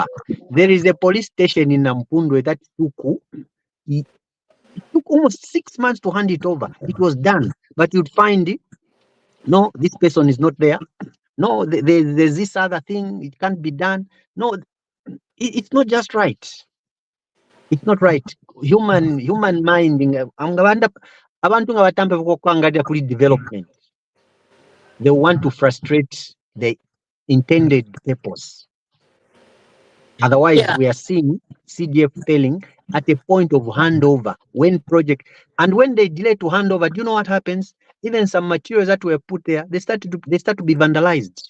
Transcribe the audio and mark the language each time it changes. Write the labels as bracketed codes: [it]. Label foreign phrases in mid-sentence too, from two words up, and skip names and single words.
[en] There is a police station in Nampundwe that it took almost 6 months to hand it over. It was done, but you'd find no, this person is not there. No, there's this other thing. It can't be done. No, it's not just right. It's not right. Human minding. [bem] Abantu nga batambe kwangalia kuli development. [en] They want to frustrate the intended purpose. Otherwise, Yeah. we are seeing CDF failing at a point of handover when project and when they delay to handover. Do you know what happens? Even some materials that were put there, they start to be vandalized.